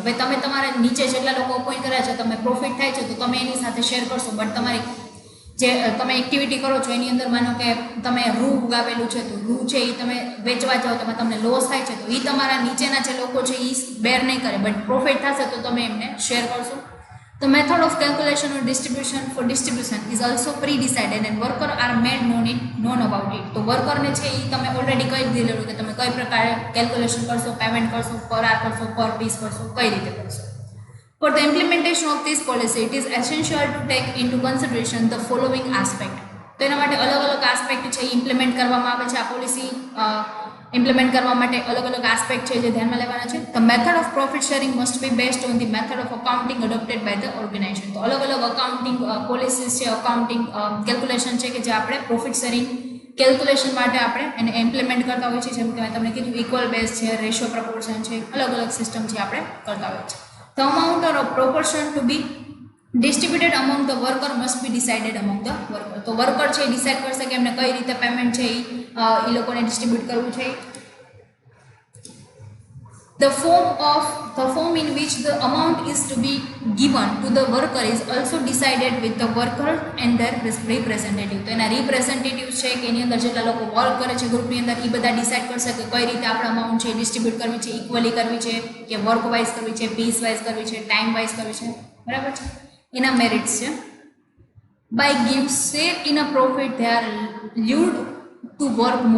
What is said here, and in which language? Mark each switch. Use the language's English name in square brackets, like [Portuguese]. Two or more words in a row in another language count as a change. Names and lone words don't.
[Gujarati] હવે તમે તમારા નીચે જેટલા લોકો અપોઇન્ટ કર્યા છે, તમે પ્રોફિટ થાય છે તો તમે એની સાથે શેર કરશો, બટ તમારી જે તમે એક્ટિવિટી કરો છો એની અંદર માનો કે તમે રૂ ઉગાવેલું છે તો રૂ છે એ તમે વેચવા જાઓ તો તમને લોસ થાય છે તો એ તમારા નીચેના જે લોકો છે એ બેર નહીં કરે, બટ પ્રોફિટ થશે તો તમે એમને શેર કરશો. [English] The method of calculation or distribution for distribution is also pre-decided and worker are made known about it. [Gujarati] તો વર્કરને છે એ તમે ઓલરેડી કહી દીધેલું કે તમે કઈ પ્રકારે કેલ્ક્યુલેશન કરશો, પેમેન્ટ કરશો, [English] per hour [Gujarati] કરશો, [English] per piece [Gujarati] કરશો, કઈ રીતે કરશો. [English] For the implementation of this policy, it is essential to take into consideration the following aspect. [Gujarati] તો એના માટે અલગ અલગ આસ્પેક્ટ છે એ ઇમ્પ્લિમેન્ટ કરવામાં આવે છે. આ પોલિસી ઇમ્પ્લિમેન્ટ કરવા માટે અલગ અલગ આસ્પેક્ટ છે જે ધ્યાનમાં લેવાના છે. [English] The method of profit sharing must be based on the method of accounting adopted by the organization. [Gujarati] તો અલગ અલગ [English] accounting policies [Gujarati] છે, [English] accounting calculation [Gujarati] છે કે જે આપણે [English] profit sharing calculation [Gujarati] માટે આપણે એને ઇમ્પ્લિમેન્ટ કરતા હોઈએ છીએ. જેમ કે મેં તમને કીધું [English] equal base [Gujarati] છે, [English] ratio proportion [Gujarati] છે, અલગ અલગ સિસ્ટમ છે આપણે કરતા હોઈએ છીએ. [English] The amount or proportion to be distributed among the worker must be decided among the worker. [Gujarati] તો વર્કર છે એ ડિસાઇડ કરશે કે એમને કઈ રીતે પેમેન્ટ છે એ લોકોને ડિસ્ટ્રીબ્યુટ કરવું છે. [English] The form in which the amount is to be given to the worker is also decided with the worker and their representative. [Gujarati] તો એના રિપ્રેઝેન્ટેટિવ છે કે એની અંદર જેટલા લોકો વર્ક કરે છે ગ્રુપની અંદર એ બધા ડિસાઇડ કરશે કે કઈ રીતે આપણે અમાઉન્ટ છે ડિસ્ટ્રીબ્યુટ કરવી છે, ઇક્વલી કરવી છે કે [English] work wise [Gujarati] કરવી છે, [English] piece wise [Gujarati] કરવી છે, [English] time wise [Gujarati] કરવી છે. બરાબર છે. એના મેરિટ્સ છે. [English] By gift share in a profit they are lured to work more.